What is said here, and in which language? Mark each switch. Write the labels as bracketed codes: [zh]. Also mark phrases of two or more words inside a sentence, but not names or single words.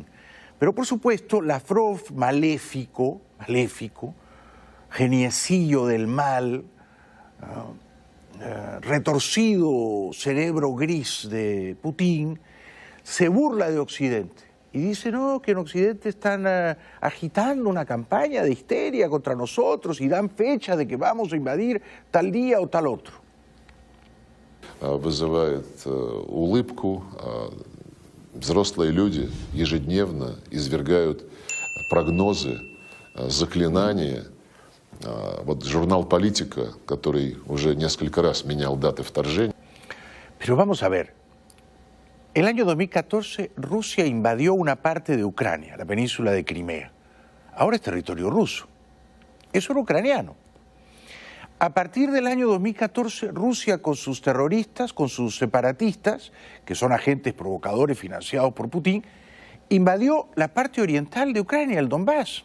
[es] Pero por supuesto, Lavrov, maléfico, geniecillo del mal, retorcido cerebro gris de Putin, se burla de Occidente y dice, no, que en Occidente están agitando una campaña de histeria contra nosotros y dan fecha de que vamos a invadir tal día o tal otro. [ru] Вызывает улыбку. Взрослые люди ежедневно извергают прогнозы, заклинания. Вот журнал «Политика», который уже несколько раз менял даты вторжения. [es] Pero vamos a ver. El año 2014 Rusia invadió una parte de Ucrania, la península de Crimea. Ahora es territorio ruso. Eso era ucraniano. A partir del año 2014, Rusia con sus terroristas, con sus separatistas, que son agentes provocadores financiados por Putin, invadió la parte oriental de Ucrania, el Donbass.